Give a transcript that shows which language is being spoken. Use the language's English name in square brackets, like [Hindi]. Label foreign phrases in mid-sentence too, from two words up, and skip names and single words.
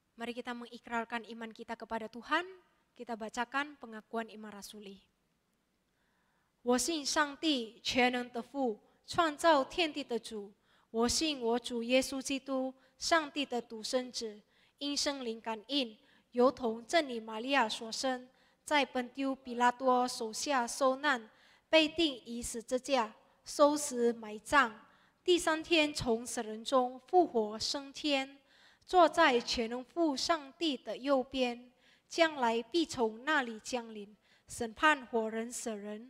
[Indonesian] Mari kita mengikrarkan iman kita kepada Tuhan. Kita bacakan pengakuan iman rasuli. [Chinese] 我信上帝全能的父，创造天地的主。我信我主耶稣基督，上帝的独生子，因圣灵感应，由同真理玛利亚所生，在本丢比拉多手下受难，被钉于十字架，受死埋葬，第三天从死人中复活升天，坐在全能父上帝的右边，将来必从那里降临，审判活人死人。